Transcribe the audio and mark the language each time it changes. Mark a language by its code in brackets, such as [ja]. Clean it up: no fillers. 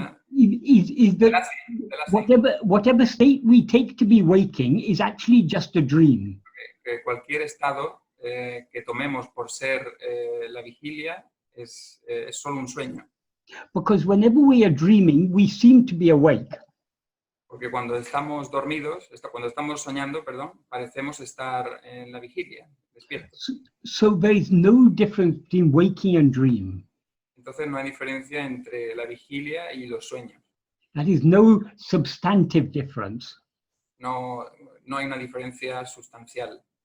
[en] Is that whatever state we take to be waking is actually just a dream. [es] Que cualquier estado que tomemos por ser la vigilia es solo un sueño. [en] Because whenever we are dreaming, we seem to be awake. [es] Porque cuando estamos dormidos, cuando estamos soñando, perdón, parecemos estar en la vigilia, despiertos. [en] So there is no difference between waking and dream. [es] Entonces no hay diferencia entre la vigilia y los sueños. [en] That is no substantive difference. [es] No, no hay una diferencia sustancial.